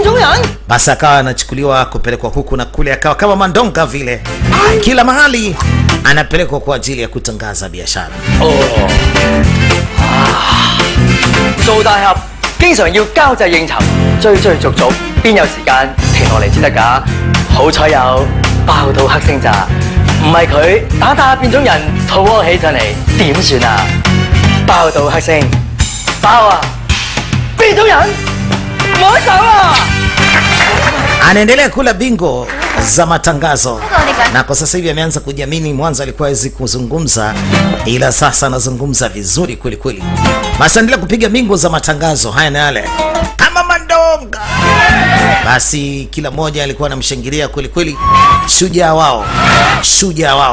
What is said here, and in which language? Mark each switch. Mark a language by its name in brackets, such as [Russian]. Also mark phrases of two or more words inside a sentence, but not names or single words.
[Swahili] Basi akawa anachukuliwa kupelekwa huku na kule, akawa kama mandonga vile kila mahali. anapelekwa kwa ajili ya kutangaza biashara. [Cantonese] 做大俠經常要交際應酬，追追逐逐，邊有時間停落嚟先得㗎？好彩有爆到黑星咋，唔係佢打打變種人，肚屙起上嚟點算啊？爆到黑星，爆啊！變種人，唔好走啊！ [Swahili] Anaendelea kula bingo za matangazo na kwa sasa hivi ameanza kujiamini. Mwanzo alikuwa hawezi kuzungumza, ila sasa anazungumza vizuri kweli kweli. Basi endelea kupiga bingo za matangazo haya na yale kama mandonga. Basi kila mmoja alikuwa anamshangilia kweli kweli, shujaa wao, shujaa wao.